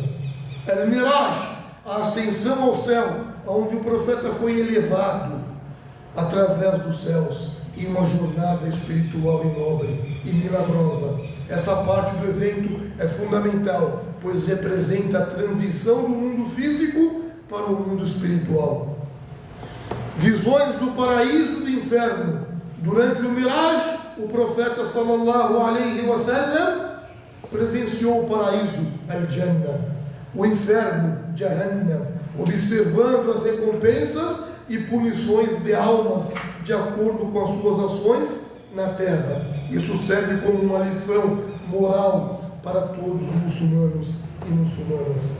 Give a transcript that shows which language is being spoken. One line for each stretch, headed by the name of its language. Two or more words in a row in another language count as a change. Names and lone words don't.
Portuguese: Al-Miraj, a ascensão ao céu, onde o profeta foi elevado através dos céus em uma jornada espiritual e nobre e milagrosa. Essa parte do evento é fundamental, pois representa a transição do mundo físico para o mundo espiritual. Visões do paraíso e do inferno. Durante o Miraj, o profeta
Arabic: صلى الله عليه وسلم
Portuguese: presenciou o paraíso, Al-Jannah, o inferno, Jahannam, observando as recompensas e punições de almas de acordo com as suas ações na terra. Isso serve como uma lição moral para todos os muçulmanos e muçulmanas.